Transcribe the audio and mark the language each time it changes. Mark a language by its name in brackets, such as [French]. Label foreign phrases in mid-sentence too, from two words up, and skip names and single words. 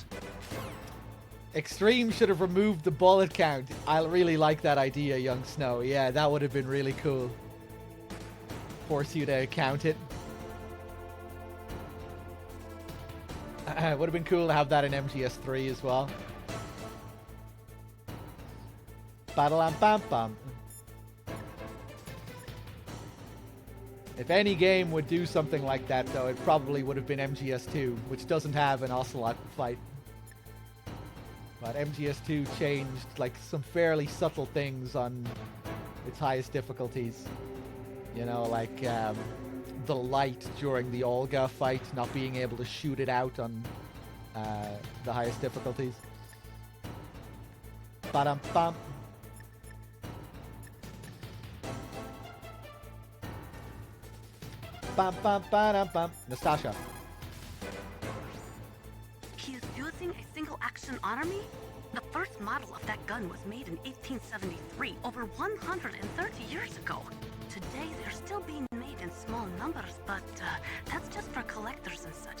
[English] Extreme should have removed the bullet count. I really like that idea, Young Snow. Yeah, that would have been really cool. Force you to count it. Would have been cool to have that in MGS3 as well. Ba-da-lam-bam-bam. If any game would do something like that, though, it probably would have been MGS2, which doesn't have an Ocelot fight. But MGS2 changed like some fairly subtle things on its highest difficulties. You know, like the light during the Olga fight, not being able to shoot it out on the highest difficulties. Ba-dum-bum. Bam-bam-ba-dum-bum. Nastasha. He is using a single-action army? The first model of that gun was made in 1873, over 130 years ago. Today, they're still being made in small numbers, but that's just for collectors and such.